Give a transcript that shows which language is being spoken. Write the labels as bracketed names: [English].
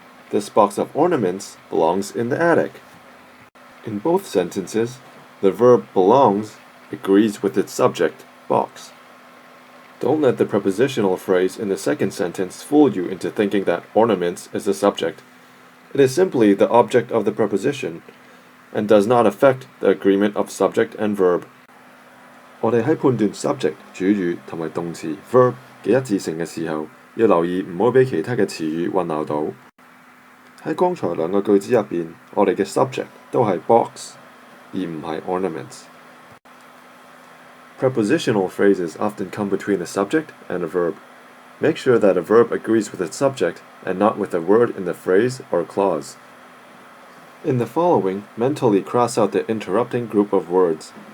[English] This box of ornaments belongs in the attic. In both sentences, the verb belongs agrees with its subject, box. Don't let the prepositional phrase in the second sentence fool you into thinking that ornaments is the subject. It is simply the object of the preposition, and does not affect the agreement of subject and verb. [Cantonese] 我哋喺判斷 subject 主語同埋動詞 verb 嘅一致性嘅時候，要留意唔好俾其他嘅詞語混淆到。喺剛才兩個句子入邊，我哋嘅 subject 都係 box，而唔係 ornaments. [English] Prepositional phrases often come between a subject and a verb. Make sure that a verb agrees with its subject and not with a word in the phrase or clause. In the following, mentally cross out the interrupting group of words.